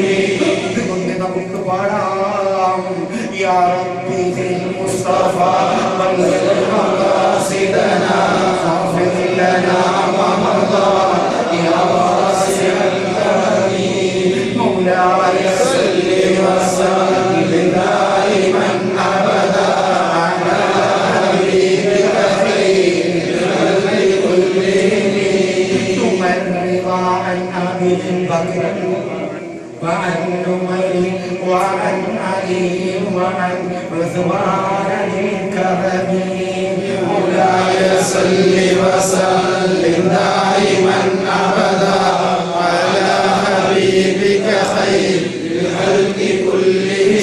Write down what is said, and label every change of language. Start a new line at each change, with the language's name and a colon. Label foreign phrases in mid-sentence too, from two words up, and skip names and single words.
Malayalam: ഇതുകൊണ്ട് നമുക്ക് പാടാം,
Arabic: يا ربي بالمصطفى بلغ مقاصدنا فاغفر لنا ما مضى يا واسع الكرم مولاي صل وسلم دائما أبدا على حبيبك خير الخلق كلهم. ثم الرضا عن أبي بكر وعن عمر وعن علي وعن عثمان الكرم مولاي صل وسلم دائما ابدا على حبيبك خير الخلق كلهم.